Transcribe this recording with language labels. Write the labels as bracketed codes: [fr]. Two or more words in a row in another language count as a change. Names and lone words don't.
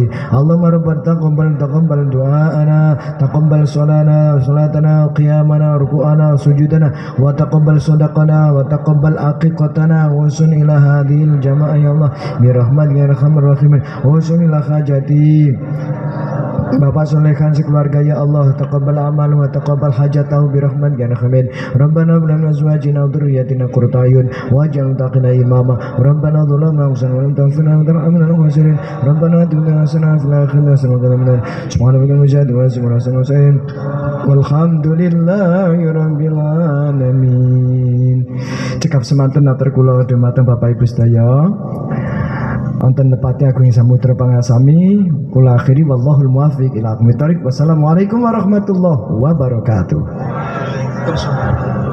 [ar] اللهم ربنا تقبل دعاءنا تقبل صلاتنا قيامنا ركوعنا سجودنا وتقبل صدقنا وتقبل عقيقتنا وصل إلى هذه الجماعة يا الله برحمتك يا أرحم الراحمين وصل إلى حاجتي [id] Bapak solehkan sekeluarga ya Allah, [ar] تقبل عمل وتقبل حاجته برحمتك يا حميد. ربنا هب لنا أزواجنا وذرياتنا قرة أعين واجعلنا متقين إماما. ربنا ظلمنا أنفسنا ولم تغفر لنا وترحمنا لنكونن ربنا آتنا حسنة في الآخرة حسنة وقنا عذاب النار. سبحان ربك رب العزة عما يصفون والحمد لله رب العالمين. [jv] Cekap semanten atur kula dumateng Bapak Ibu sedaya. Anten tepatnya aku yang samudra pangasami kula akhiri [ar] والله الموفق إلى أقوم الطريق. والسلام عليكم ورحمة الله وبركاته.